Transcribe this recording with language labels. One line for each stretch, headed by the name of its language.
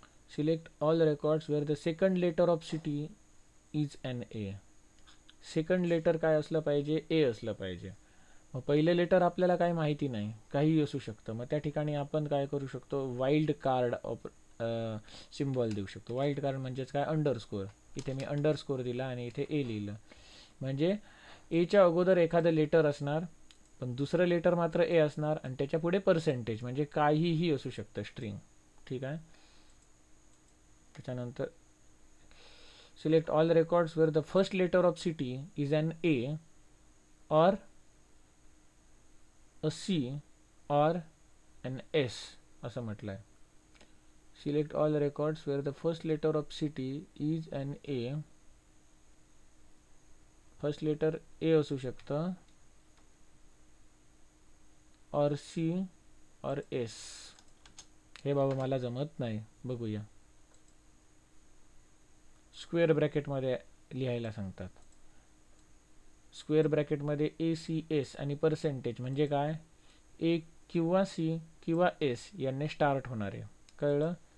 English: Select all records where the second letter of city is N A.
Marathi: Second letter काय असलं पाहिजे, ए असलं पाहिजे. मग पहिले लेटर आपल्याला काही माहिती नाही, काही असू शकतं, मग त्या ठिकाणी आपण काय करू शकतो, वाईल्ड कार्ड सिम्बॉल देऊ शकतो. वाईल्ड कार्ड म्हणजेच काय, अंडरस्कोर. इथे मी अंडरस्कोर दिला आणि इथे ए लिहिलं, म्हणजे एच्या अगोदर एखादं लेटर असणार, पण दुसरं लेटर मात्र ए असणार, आणि त्याच्या पुढे पर्सेंटेज म्हणजे काहीही असू शकतं, स्ट्रिंग. ठीक आहे.
English: त्याच्यानंतर select all records where the first letter of city is N A or A C or N S
Marathi: असं म्हटलं आहे.
English: Select all records where the first letter of city is N A.
Marathi: First letter ए असू शकतं, और सी और एस. हे बाबा मला जमत नाही, बघूया. स्क्वेअर ब्रॅकेटमध्ये लिहायला सांगतात. स्क्वेअर ब्रॅकेटमध्ये ए सी एस आणि पर्सेंटेज म्हणजे काय, ए किंवा सी किंवा एस यांनी स्टार्ट होणार आहे. कळलं.